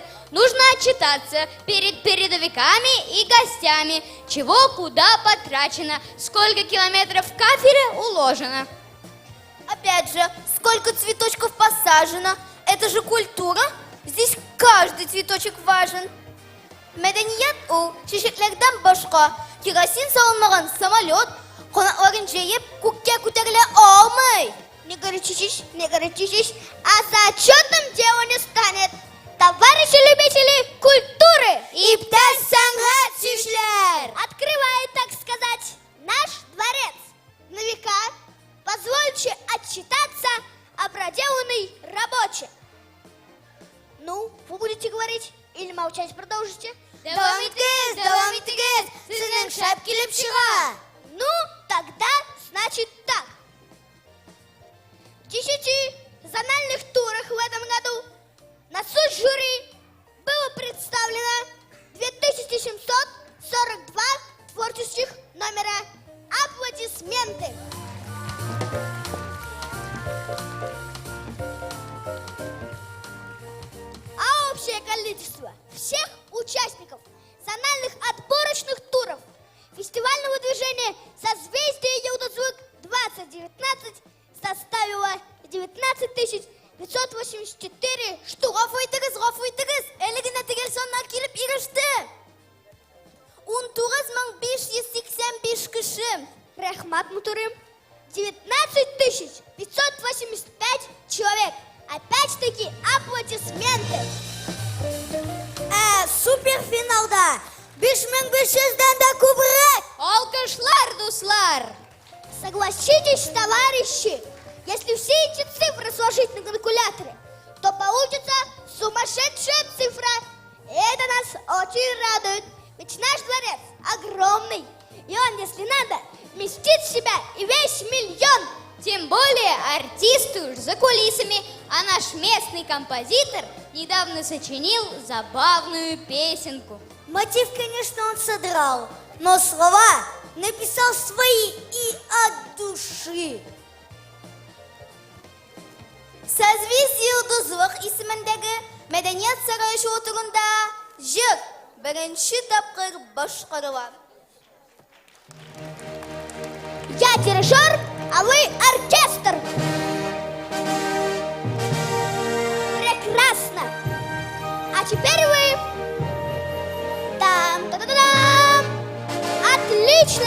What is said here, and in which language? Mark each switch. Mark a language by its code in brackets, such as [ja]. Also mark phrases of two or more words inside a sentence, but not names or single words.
[ru] Нужно отчитаться перед передовиками и гостями, чего куда потрачено, сколько километров кафеля уложено. Опять же, сколько цветочков посажено? Это же культура. Здесь каждый цветочек важен. [tt] Мәдәният ул чәчәкләрдән башка керосин салынмаган самолет канатларын җәеп күккә күтәрелә алмый. [ru] Не горячись, а за отчетным дело не станет. Товарищи любители культуры и [tt] сәнгать сөючеләр, [ru] открывает, так сказать, наш дворец. На века позвольте отчитаться о проделанной работе. Ну, вы будете говорить или молчать продолжите? [tt] Давам итегез, сезнең шәп килеп чыга. [ru] Ну, тогда значит так. В 10 зональных турах в этом году на суд жюри было представлено 2742 творческих номера. Аплодисменты! А общее количество всех участников зональных отборочных туров фестивального движения «Созвездие Йылдызлык 2019» составило 19 584 штук. [tt] Гафу итегез, әлеге нәтиҗәсенә килеп иреште. 19585 кеше. Рәхмәт, мутырым. 19 585 человек. [ru] Опять-таки аплодисменты. [tt] Суперфиналда 5500-дән дә күбрәк. Алкышлар, дуслар! [ru] Согласитесь, товарищи, если все эти цифры сложить на калькуляторе, то получится сумасшедшая цифра. И это нас очень радует. Ведь наш дворец огромный, и он, если надо, вместит в себя и весь миллион. Тем более артисты уж за кулисами, а наш местный композитор недавно сочинил забавную песенку. Мотив, конечно, он содрал, но слова написал свои и от души. [tt] Созвездие Йылдызлык исемендәге Мәдәният сарае шоурында җыр беренче тапкыр башкарыла. [ru] Я дирижер, а вы оркестр. Прекрасно. А теперь вы. Там-та-та-там. Отлично.